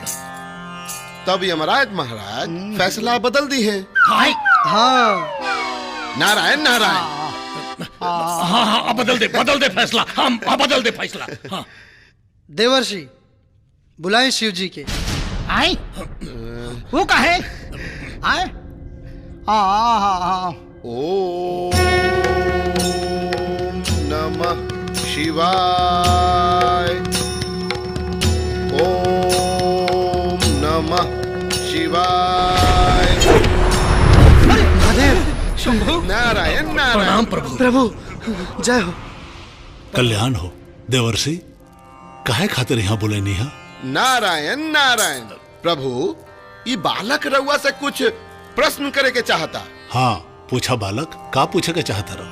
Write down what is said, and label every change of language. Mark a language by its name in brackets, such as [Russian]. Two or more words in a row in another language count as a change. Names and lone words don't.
[Bhojpuri] तब यमराज महाराज फैसला बदल दी है। हाँ। नारायण नारायण। हाँ हाँ अब बदल दे फैसला। हम बदल दे फैसला। हाँ। देवर्षि बुलाएं शिव जी के। आए वो कहे आए [Sanskrit] ओम नमः शिवाय। ओम नमः शिवाय। [Bhojpuri] महादेव शंभु नारायण नारायण। प्रभु जय हो। कल्याण हो देवर्षि। काहे खातिर यहाँ बोले नहीं है? नारायण नारायण। प्रभु ये बालक रउआ से कुछ प्रश्न करे के चाहता। हाँ पूछा बालक, का पूछे के चाहता रहो?